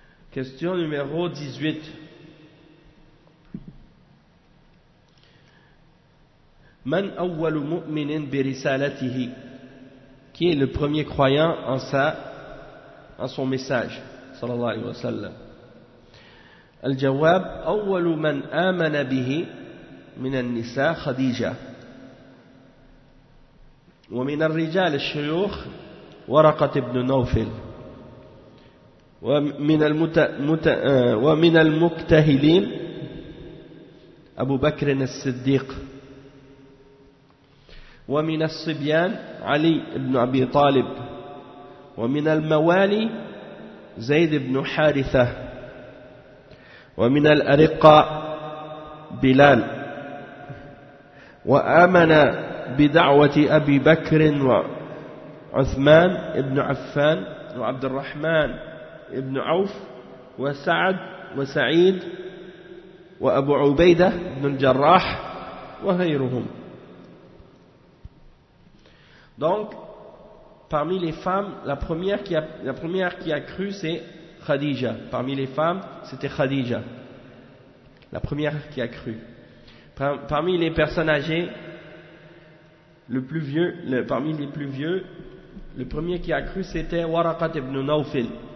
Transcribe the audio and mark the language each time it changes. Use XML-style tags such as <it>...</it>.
<fr>Question numéro 18.</fr> <ar>Man awwal mu'minin bi risalatihi.</ar> <fr>Qui est le premier croyant en son message,</fr> <ar>sallallahu alayhi wa sallam. الجواب أول من آمن به من النساء خديجة ومن الرجال الشيوخ ورقة بن نوفل ومن المكتهلين أبو بكر الصديق ومن الصبيان علي بن أبي طالب ومن الموالي زيد بن حارثة ومن الأرقى بلال وآمن بدعوة أبي بكر وعثمان ابن عفان وعبد الرحمن ابن عوف وسعد وسعيد وأبو عبيدة بن الجراح وغيرهم.</ar> <fr>Donc parmi les femmes, la première qui a cru, c'est Khadija. Parmi les femmes, c'était Khadija, la première qui a cru. Parmi les personnes âgées, parmi les plus vieux, le premier qui a cru, c'était Waraqat ibn Nawfil.</fr>